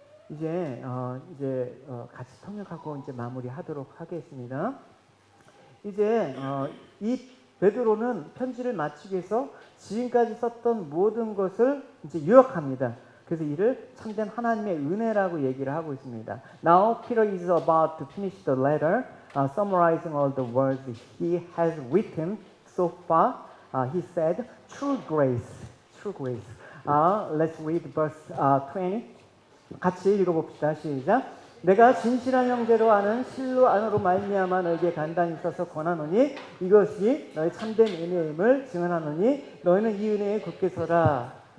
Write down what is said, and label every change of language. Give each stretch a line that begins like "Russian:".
Korean: 이제 같이 통역하고 이제 마무리하도록 하겠습니다. 이제 이 베드로는 편지를 마치기 위해서 지금까지 썼던 모든 것을 이제 요약합니다. 그래서 이를 참된 하나님의 은혜라고 얘기를 하고 있습니다.
English: Now Peter is about to finish the letter, summarizing all the words he has written so far. He said, "True grace, true grace." Let's read verse 20.
Korean: 같이 읽어봅시다. 시작. 내가 진실한 형제로 아는 실로 안으로 말미암아 너에게 간단히 써서 권하노니 이것이 너의 참된 은혜임을 증언하노니 너희는 이 은혜에 굳게 서라.